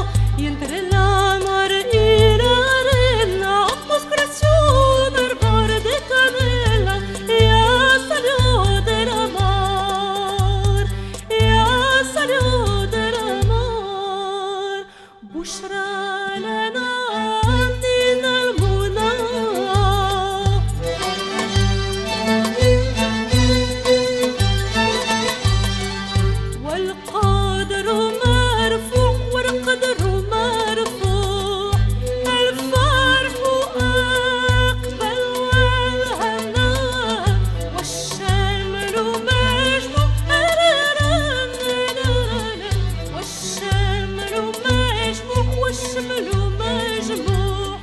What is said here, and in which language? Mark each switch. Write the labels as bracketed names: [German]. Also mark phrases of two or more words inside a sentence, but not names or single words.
[Spanish] y entre la mar y la arena, pues creció un árbol de canela, ya salió de la mar, ya salió de la mar. [Arabic] بشرى لنا عندنا المنى والقدر مرفوع والقدر مرفوع، الفرح أقبل والهنا والشمل مجموع، والشمل مجموع والشمل مجموع.